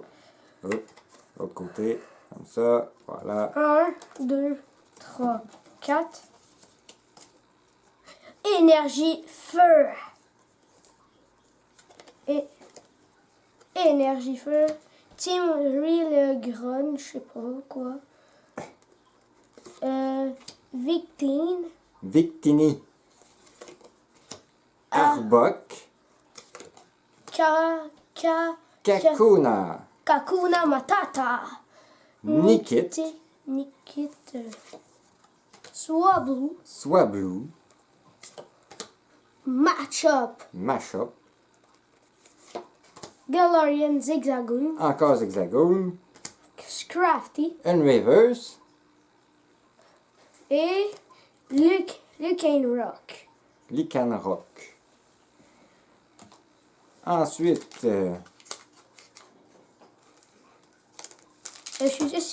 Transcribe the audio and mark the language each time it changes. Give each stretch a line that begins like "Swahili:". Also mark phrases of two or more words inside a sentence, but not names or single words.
French: Oh, l'autre côté, comme ça. Voilà. 1, 2, 3, 4. Énergie feu. Et énergie feu. Team Real Grun, je sais pas quoi. Victine. Victini. Arbok. Kakuna. Kakuna Matata. Nikit. Nikit. Swablu. Swablu. Matchup. Mashup. Galarian Zigzagoon. Encore Zigzagoon. Scrafty. Reverse. Et Lucane Rock. Lycanroc. Ensuite, Je suis ici.